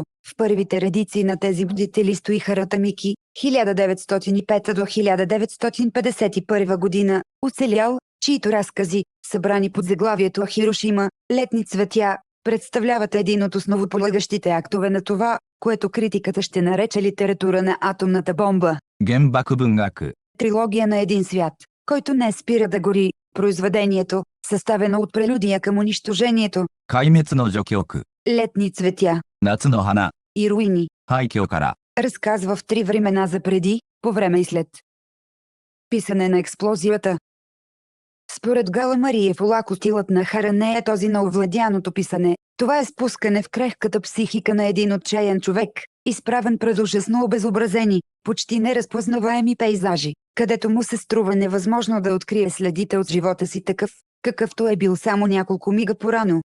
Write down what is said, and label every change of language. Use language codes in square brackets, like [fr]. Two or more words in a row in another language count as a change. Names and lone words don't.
[bg] В първите редици на тези бдители стои Харата Мики, 1905 до 1951 година, оцелял, чието разкази, събрани под заглавието Хирошима, летни цветя, представляват един от основополагащите актове на това, което критиката ще нарече литература на атомната бомба. [ja] 原爆文学 [bg] Трилогия на един свят, който не спира да гори. Произведението, съставено от прелюдия към унищожението, [ja] 壊滅の序曲 [bg] летни цветя [ja] 夏の花 [bg] и руини, [ja] 廃墟から [bg] разказва в три времена за преди, по време и след. Писане на експлозията. Според Гала Мария Фолако стилът на Хара не е този на овладяното писане. Това е спускане в крехката психика на един отчаян човек, изправен пред ужасно обезобразени, почти неразпознаваеми пейзажи, където му се струва невъзможно да открие следите от живота си такъв, какъвто е бил само няколко мига порано.